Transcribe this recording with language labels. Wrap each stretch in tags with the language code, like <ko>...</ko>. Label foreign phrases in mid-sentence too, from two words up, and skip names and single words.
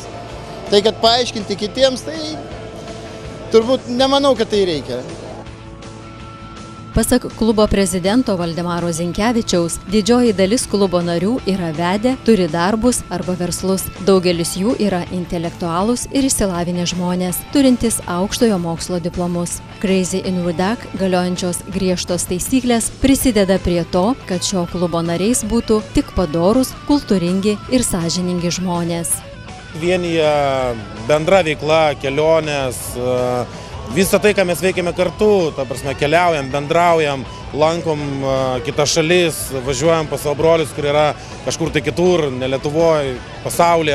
<lt>Tai kad paaiškinti kitiems, tai turbūt nemanau, kad tai reikia. Pasak klubo prezidento Valdemaro Zinkevičiaus, didžioji dalis klubo narių yra vedę, turi darbus arba verslus. Daugelis jų yra intelektualūs ir išsilavinę žmonės, turintys aukštojo mokslo diplomus. Crazy in the Dark galiojančios griežtos taisyklės prisideda prie to, kad šio klubo nariais būtų tik padorūs, kultūringi ir sąžiningi žmonės. Vienyje bendra veikla, kelionės, visą tai, ką mes veikiame kartu, ta prasme, keliaujam, bendraujam, lankom kitas šalis, važiuojam pas savo brolius, kur yra kažkur tai kitur, ne Lietuvoje, pasaulyje.</lt>